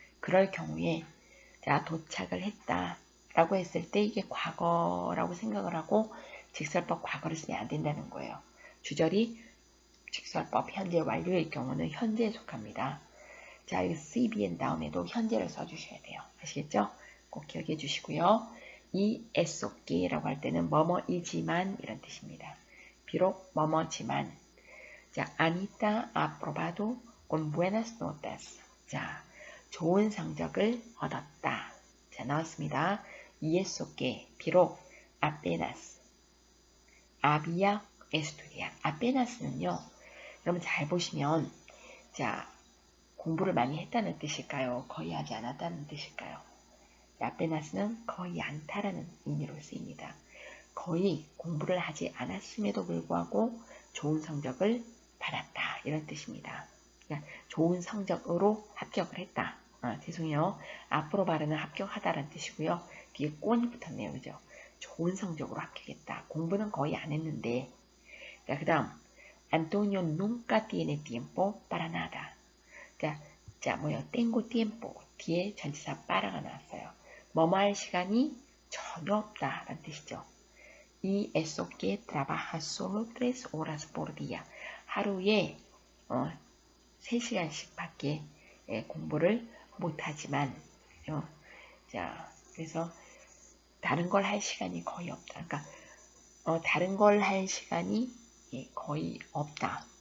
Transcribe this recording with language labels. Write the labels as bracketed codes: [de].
[ko] 그럴 경우에 자, 도착을 했다 라고 했을 때 이게 과거라고 생각을 하고 직설법 과거를 쓰면 안 된다는 거예요. 주절이 직설법 현재 완료의 경우는 현재에 속합니다. 자, 이 CBN 다음에도 현재를 써주셔야 돼요. 아시겠죠? 꼭 기억해 주시고요. 이 애속기라고 할 때는 뭐뭐이지만 이런 뜻입니다. 비록 뭐뭐지만 자, [es] Anita ha aprobado con buenas notas. [ko] 자, 좋은 성적을 얻었다. 자, 나왔습니다. [es] y eso que [ko] 비록 [es] apenas había estudiado. apenas는요. [ko] 여러분 잘 보시면 자, 공부를 많이 했다는 뜻일까요? 거의 하지 않았다는 뜻일까요? apenas는 거의 않다라는 의미로 쓰입니다. 거의 공부를 하지 않았음에도 불구하고 좋은 성적을 받았다. 이런 뜻입니다. 그러니까 좋은 성적으로 합격을 했다. 죄송해요. 앞으로 바르는 합격하다라는 뜻이고요. 뒤에 꼰이 붙었네요. 그죠? 좋은 성적으로 합격했다. 공부는 거의 안 했는데. 자, 그 다음 [es] Antonio nunca tiene tiempo para nada. [ko] 자, 뭐요? [es] tengo tiempo. [ko] 뒤에 전치사 para가 나왔어요. 뭐뭐 할 시간이 전혀 없다. 라는 뜻이죠. [es] Y eso que trabaja solo 3 horas por día. [ko] 하루에 3시간씩 밖에 공부를 못하지만 자, 그래서 다른 걸 할 시간이 거의 없다. 그러니까 다른 걸 할 시간이 거의 없다.